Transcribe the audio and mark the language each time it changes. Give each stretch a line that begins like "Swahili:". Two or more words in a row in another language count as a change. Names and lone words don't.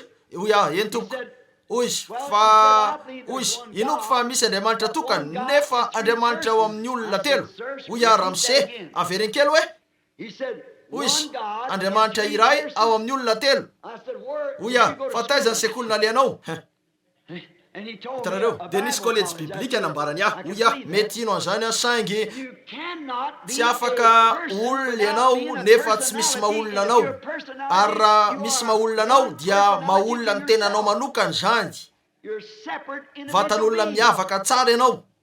Malagasy: Hoy aho eny tompoko. Hoy izy fa hoy izy inoko fa misy Andriamanitra tokana nefa Andriamanitra ao amin'ny olona telo. Hoy aho Ramse averiny kely hoe
English: He said,
Malagasy: hoy izy
English: one God
Malagasy: Andriamanitra
English: in three
Malagasy: iray ao
English: persons.
Malagasy: amin'ny olona telo.
English: I said, where
Malagasy: Hoy
English: did you
Malagasy: aho
English: go to
Malagasy: fa taiza ny
English: school?
Malagasy: sekoly naleanao? hitanareo dia nisy kolejy biblika nambarany aho hoy aho mety ino an'izany a saingy tsy afaka olona ianao nefa tsy misy maolona anao ary raha misy maolona anao dia maolona ny tenanao manokany zany vatan'olona miavaka tsara ianao.